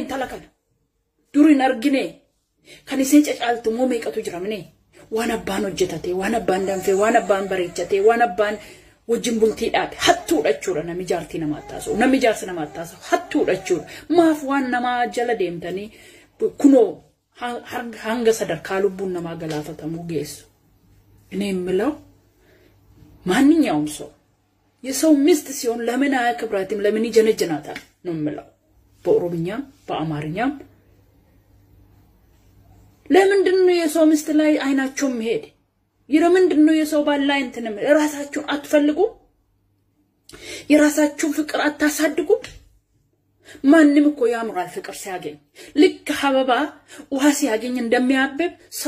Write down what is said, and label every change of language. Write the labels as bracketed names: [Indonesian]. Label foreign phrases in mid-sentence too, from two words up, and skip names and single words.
[Oromo] tala kana durin argine kan isin cacaaltu moo meeqatu jiramne waan abbaan hojjetate waan abbaan danfe waan abbaan bareechate waan abbaan wajjin bultii dhaabe hattuudha jechuudha nami jaartii namaatti haasa'u nami jaarsa namaatti haasa'u hattuudha jechuudha maaf waan namaa jala deemtanii kunoo hanga sadarkaa lubbuun namaa galaafatamuu geessu [Amharic] እኔ የምለው ማንኛውም ሰው የሰው ሚስት ሲሆን ለምን አያከብራትም ለምን ይጀነጀናታል ነው የምለው በኦሮምኛም በአማርኛም ለምንድነው የሰው ሚስት ላይ አይናቸው መሄድ ለምንድነው የሰው ባል ላይ እንትንም ራሳችሁን አትፈልጉ የራሳችሁን ፍቅር አታሳድጉ ማንንም እኮ ያምራል ፍቅር ሲያገኝ ልክ ሐበባ ውሃ ሲያገኝ እንደሚያብብ ሰው